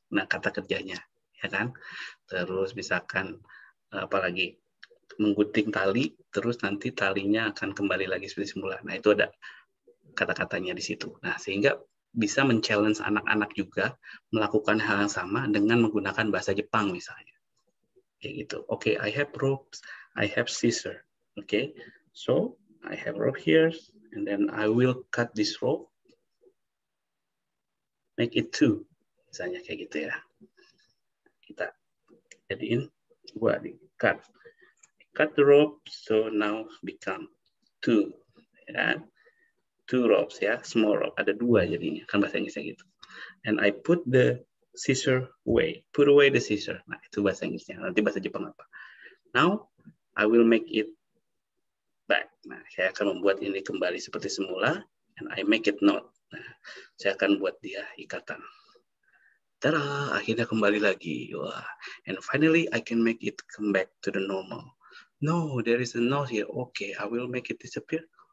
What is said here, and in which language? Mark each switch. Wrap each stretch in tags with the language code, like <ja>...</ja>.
<id>Nah, kata kerjanya, ya kan? Terus misalkan apalagi menggunting tali, terus nanti talinya akan kembali lagi seperti semula. Nah, itu ada kata-katanya di situ. Nah, sehingga bisa men-challenge anak-anak juga melakukan hal yang sama dengan menggunakan bahasa Jepang misalnya. Kayak gitu.</id> <en>Okay, I have ropes, I have scissor. Okay, so I have rope here, and then I will cut this rope, make it 2.</en> <id>Misalnya kayak gitu ya. Kita jadiin 2 di cut.</id> <en>Cut the rope, so now become 2.</en> <id>Ya.</id> <en>2 ropes</en> <id>ya,</id> <en>small rope,</en> <id>ada 2 jadinya, kan bahasa Inggrisnya gitu.</id> <en>And I put the scissor away, put away the scissor.</en> <id>Nah, itu bahasa Inggrisnya. Nanti bahasa Jepang apa?</id> <en>Now, I will make it back.</en> <id>Nah, saya akan membuat ini kembali seperti semula,</id> <en>and I make it knot.</en> <id>Nah, saya akan buat dia ikatan. Tada, akhirnya kembali lagi. Wah.</id> <en>And finally, I can make it come back to the normal. No, there is a knot here. Okay, I will make it disappear.</en>